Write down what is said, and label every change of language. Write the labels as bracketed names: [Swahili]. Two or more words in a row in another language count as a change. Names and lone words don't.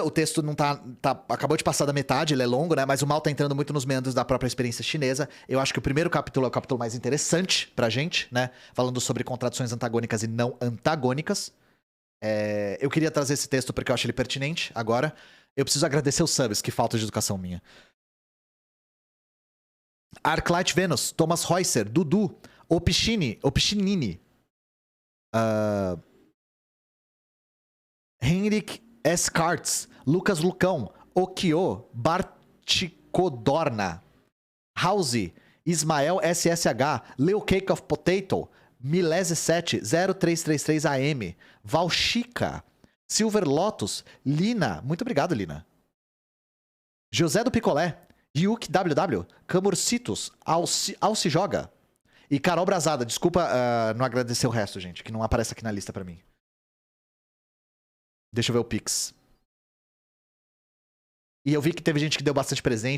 [Portuguese] O texto não acabou de passar da metade, ele é longo, né? Mas o Mal tá entrando muito nos meandros da própria experiência chinesa. Eu acho que o primeiro capítulo é o capítulo mais interessante pra gente, né? Falando sobre contradições antagônicas e não antagônicas. Eu queria trazer esse texto porque eu acho ele pertinente. Agora, eu preciso agradecer os subs, que falta de educação minha. Arclight Venus, Thomas Reusser, Dudu, Opichinini, Henrik S. Kartz, Lucas Lucão, Okio, Barticodorna, House, Ismael SSH, Leo Cake of Potato, Milese 7, 0333 AM, Valchica, Silver Lotus, Lina, muito obrigado, Lina. José do Picolé, Yuk WW, Camurcitos, Alci Joga e Carol Brazada. Desculpa não agradecer o resto, gente, que não aparece aqui na lista pra mim. Deixa eu ver o Pix. E eu vi que teve gente que deu bastante presente.